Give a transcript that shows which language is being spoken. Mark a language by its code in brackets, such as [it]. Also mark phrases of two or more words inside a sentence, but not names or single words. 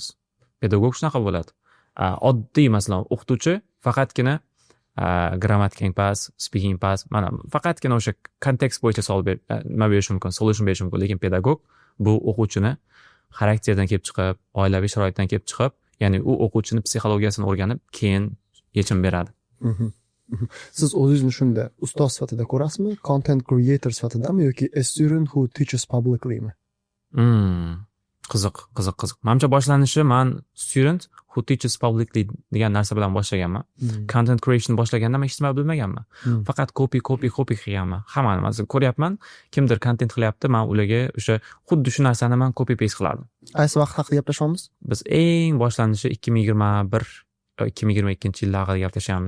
[uz] Pedagog shunaqa bo'ladi. Oddiy masalan, o'qituvchi faqatgina grammatika pas, speaking pas, mana faqatgina o'sha kontekst bo'yicha savol berish mumkin, solution berish mumkin, lekin pedagog bu o'quvchini xarakterdan kelib chiqib, oilaviy sharoitdan kelib chiqib, ya'ni u o'quvchini psixologiyasini o'rganib, keyin yechim beradi. Siz o'zingizni shunda ustoz sifatida ko'rasizmi, [en] content creator [uz] sifatidami yoki [en] a student who teaches publicly- [uz] mi? Qiziq. Menimcha boshlanishi men [en] student who teaches publicly [uz] degan narsa bilan boshlaganman. [en] Content creation [uz] boshlaganda men hech nima bilmaganman. Faqat copy qilganman. Hammani men ko'ryapman, kimdir content qilyapti, men ularga o'sha xuddi shu narsani men [en] copy paste [uz] qilardim. Aysi vaqt haqida gaplashamiz? Biz eng boshlanishi 2021-2022-yillar haqida gaplashamiz.